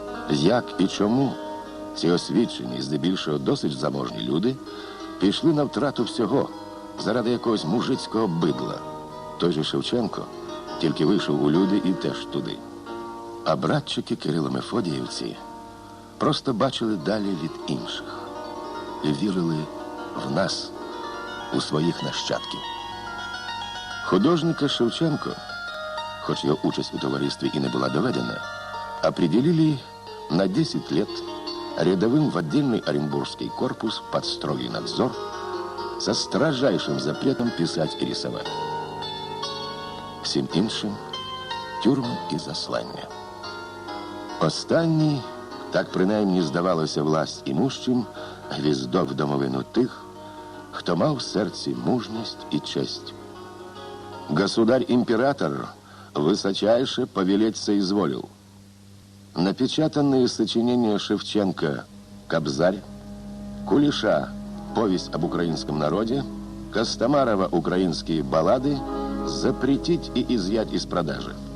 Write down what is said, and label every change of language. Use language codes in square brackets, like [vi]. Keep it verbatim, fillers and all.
[uk] Як і чому ці освічені, здебільшого досить заможні люди пішли на втрату всього заради якогось мужицького бидла. Той же Шевченко тільки вийшов у люди і теж туди. А братчики Кирило-Мефодіївці просто бачили далі від інших і вірили в нас, у своїх нащадків. [ru] Художника Шевченко, [uk] хоч його участь у товаристві [ru] и не была доведена, определили на десять лет рядовым в отдельный Оренбургский корпус под строгий надзор со строжайшим запретом писать и рисовать. [uk] Всім іншим тюрми і заслання. Останній, так принаймні здавалося власть імущим, гвіздов домовину тих, хто мав в серці мужність і честь. [ru] Государь-император высочайше повелеть соизволил. Напечатанные сочинения Шевченко «Кобзарь», Кулиша «Повесть об украинском народе», Костомарова «Украинские баллады» запретить и изъять из продажи.